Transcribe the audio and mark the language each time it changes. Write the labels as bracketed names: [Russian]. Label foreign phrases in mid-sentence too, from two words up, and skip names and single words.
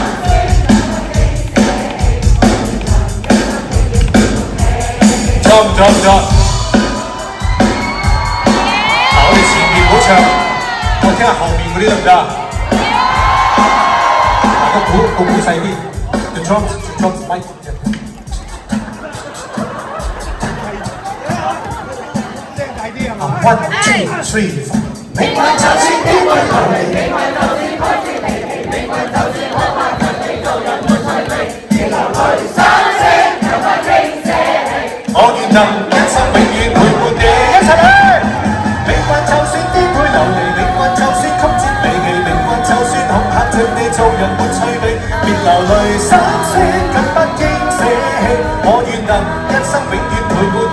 [Cantonese] 錯唔錯唔錯？嗱，我哋前面唔好唱，我聽下後面嗰啲得唔得啊？大家鼓細啲 ， [English] the drums mic。 [Cantonese] 1 2 3 4，命運就算顛沛流離，命運就算曲折離奇，命運就算恐嚇着你做人沒趣味，別流淚心聲卻不應捨棄，我願能一生永遠陪伴你。一齊嚟！命運就算顛沛流離，命運就算曲折離奇，命運就算恐嚇着你做人沒趣味，別流淚心聲卻不應捨棄，我願能一生永遠陪伴你。